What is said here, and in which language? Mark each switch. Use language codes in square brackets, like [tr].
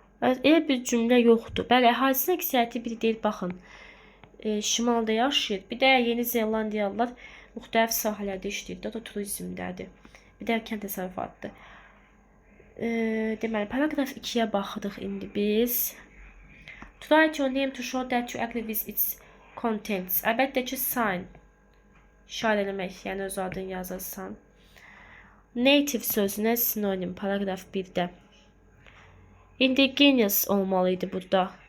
[az] Elə bir cümlə yoxdur. Bəli, əhalisinin əksəriyyəti biri deyil, baxın. Şimalda yaşayır. Bir də Yeni Zelandiyalılar müxtəlif sahələrdə işləyir. O da turizmdədir. Bir də kənd təsərrüfatıdır. Deməli, paragraf 2-yə baxırıq indi biz. [en] To write your name to show that you agree with its contents. [az] Əlbəttə ki, sign. İşarə eləmək, yəni öz adını yazırsan. Native sözünə sinonim, paragraf 1-də. Indigenous olmalıydı burada.